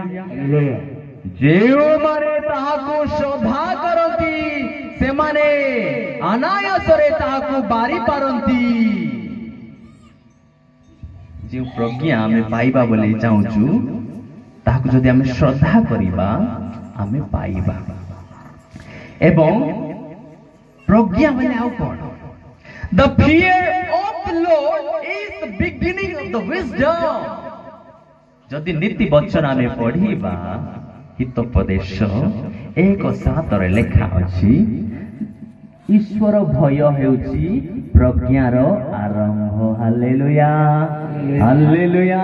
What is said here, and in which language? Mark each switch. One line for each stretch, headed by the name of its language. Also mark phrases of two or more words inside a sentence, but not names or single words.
Odia: ଯେଉଁମାନେ ତାହାକୁ ଶ୍ରଦ୍ଧା କରନ୍ତି, ସେମାନେ ଅନାୟାସରେ ତାହାକୁ ବାରି ପାରନ୍ତି। ଯେଉଁ ପ୍ରଜ୍ଞା ଆମେ ପାଇବା ବୋଲି ଚାହୁଁଛୁ, ତାହାକୁ ଯଦି ଆମେ ଶ୍ରଦ୍ଧା କରିବା, ଆମେ ପାଇବା। ଏବଂ ପ୍ରଜ୍ଞା ମାନେ ଆଉ କଣ?
English: The fear of the Lord is the beginning of the wisdom.
Odia: ଯଦି ନୀତି ବଚନ ଆମେ ପଢିବା, ହିତୋପଦେଶ, 1:7 ଲେଖା ଅଛି, ଈଶ୍ୱର ଭୟ ହେଉଛି ପ୍ରଜ୍ଞାର ଆରମ୍ଭ। ହାଲେଲୁୟା ହାଲେଲୁୟା।